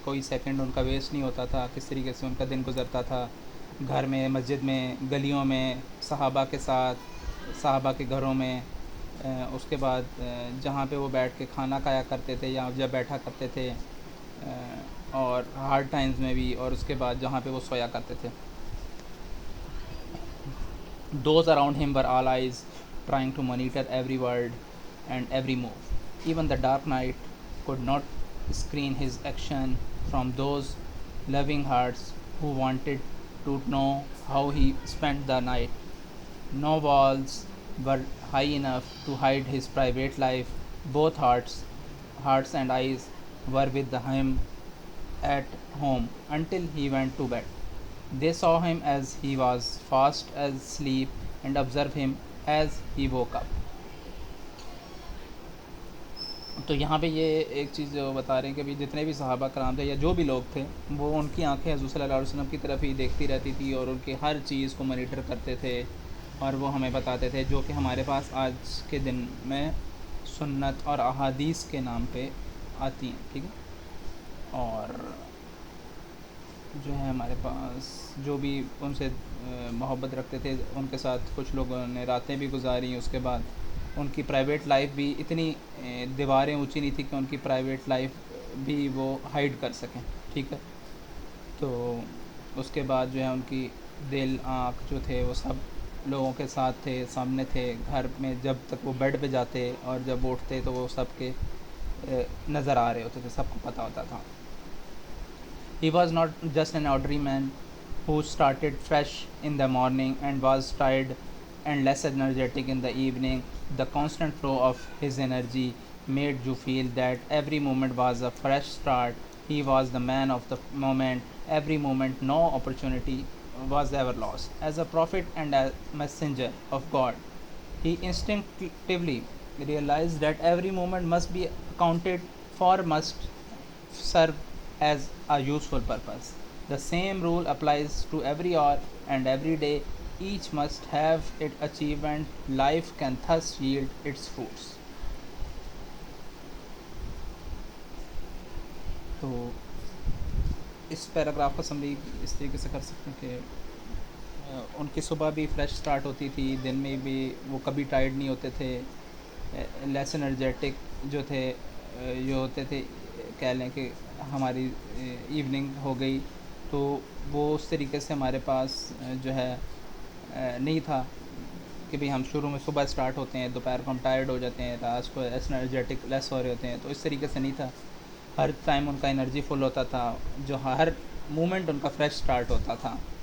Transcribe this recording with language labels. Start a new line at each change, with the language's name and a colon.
Hindi: कोई सेकंड उनका वेस्ट नहीं होता था, किस तरीके से उनका दिन गुजरता था, घर में, मस्जिद में, गलियों में, सहाबा के साथ, सहाबा के घरों में, उसके बाद जहाँ पे वो बैठ के खाना खाया करते थे या जब बैठा करते थे, और हार्ड टाइम्स में भी, और उसके बाद जहाँ पे वो सोया करते थे।
English: Those around him were all eyes, trying to monitor every word and every move. Even the dark night could not screen his action from those loving hearts who wanted to know how he spent the night. No walls were high enough to hide his private life. Both hearts and eyes were with him at home until he went to bed. They saw him as he was fast asleep and observed him as he woke up.
Hindi: तो यहाँ पे ये एक चीज़ जो बता रहे हैं कि भाई जितने भी सहाबा कराम थे या जो भी लोग थे, वो उनकी आंखें हज़रत सल्लल्लाहु अलैहि वसल्लम की तरफ ही देखती रहती थी और उनकी हर चीज़ को मॉनिटर करते थे, और वो हमें बताते थे, जो कि हमारे पास आज के दिन में सुन्नत और अहादीस के नाम पे आती हैं। ठीक है, और जो है हमारे पास जो भी उनसे मोहब्बत रखते थे, उनके साथ कुछ लोगों ने रातें भी गुजारी। उसके बाद उनकी प्राइवेट लाइफ भी इतनी दीवारें ऊंची नहीं थी कि उनकी प्राइवेट लाइफ भी वो हाइड कर सकें। ठीक है, तो उसके बाद जो है उनकी दिल आँख जो थे वो सब लोगों के साथ थे, सामने थे घर में, जब तक वो बेड पे जाते और जब उठते तो वो सबके नज़र आ रहे होते थे, सबको पता होता था।
English: He was not just an ordinary man who started fresh in the morning and was tired and less energetic in the evening. The constant flow of his energy made you feel that every moment was a fresh start. He was the man of the moment, every moment, no opportunity was ever lost. As a prophet and a messenger of God, he instinctively realized that every moment must be accounted for, must serve as a useful purpose. The same rule applies to every hour and every day. Each must have its achievement. Life can thus yield its fruits.
Hindi: तो इस paragraph का summary इस तरीके से कर सकते हैं कि उनकी सुबह भी फ्रेश स्टार्ट होती थी, दिन में भी वो कभी टायर्ड नहीं होते थे, लेस एनर्जेटिक जो थे, जो होते थे, कह लें कि हमारी इवनिंग हो गई तो वो उस तरीके से हमारे पास जो है नहीं था कि भाई हम शुरू में सुबह स्टार्ट होते हैं, दोपहर को हम टायर्ड हो जाते हैं, रात को एनर्जेटिक लेस हो रहे होते हैं। तो इस तरीके से नहीं था, हर टाइम उनका एनर्जी फुल होता था, जो हर मोमेंट उनका फ्रेश स्टार्ट होता था,